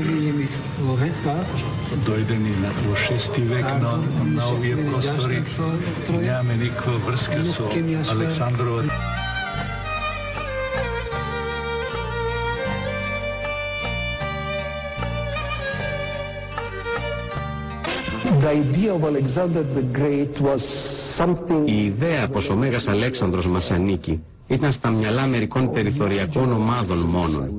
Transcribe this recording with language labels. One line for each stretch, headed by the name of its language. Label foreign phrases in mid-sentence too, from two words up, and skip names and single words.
Macedonian: Дојдени во 6 век на овие простори. Нямаме никаква врска со Александрова.
Greek: Η ιδέα πως ο Μέγας Αλέξανδρος μας ανήκει ήταν στα μυαλά μερικών περιθωριακών ομάδων μόνον.